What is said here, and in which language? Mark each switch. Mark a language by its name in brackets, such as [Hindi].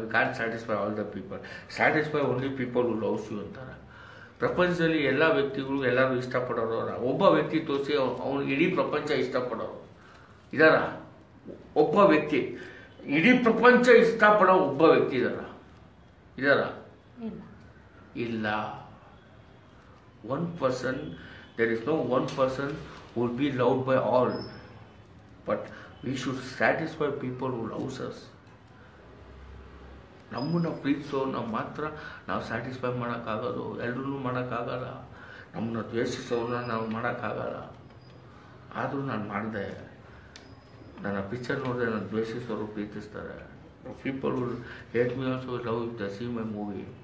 [English] We can satisfy all the people, satisfy only people who loves you ಅಂತಾರೆ. [Kannada] ಪ್ರಪಂಚದಲ್ಲಿ ಎಲ್ಲ ವ್ಯಕ್ತಿಗಳು ಎಲ್ಲರೂ ಇಷ್ಟಪಡೋರು ಒಬ್ಬ ವ್ಯಕ್ತಿ ತೋರಿಸಿ ಅವನು ಇಡೀ ಪ್ರಪಂಚ ಇಷ್ಟಪಡೋರು ಇದಾರ? ಒಬ್ಬ ವ್ಯಕ್ತಿ ಇಡೀ ಪ್ರಪಂಚ ಇಷ್ಟಪಡೋ ಒಬ್ಬ ವ್ಯಕ್ತಿ ಇದಾರ? ಇಲ್ಲ. [English] one person, there is no one person who will be loved by all, but we should satisfy people who loves us. [Kannada] ನಮ್ಮನ್ನು ಪ್ರೀತಿಸೋನ್ನ ಮಾತ್ರ ನಾವು ಸ್ಯಾಟಿಸ್ಫೈ ಮಾಡೋಕ್ಕಾಗೋದು, ಎಲ್ಲರೂ ಮಾಡೋಕ್ಕಾಗಲ್ಲ. ನಮ್ಮನ್ನ ದ್ವೇಷಿಸೋನ್ನ ನಾವು ಮಾಡೋಕ್ಕಾಗಲ್ಲ. ಆದರೂ ನಾನು ಮಾಡಿದೆ. ನನ್ನ ಪಿಕ್ಚರ್ ನೋಡಿದ್ರೆ ನಾನು ದ್ವೇಷಿಸೋರು ಪ್ರೀತಿಸ್ತಾರೆ. [English] People will hate me also love the see my movie.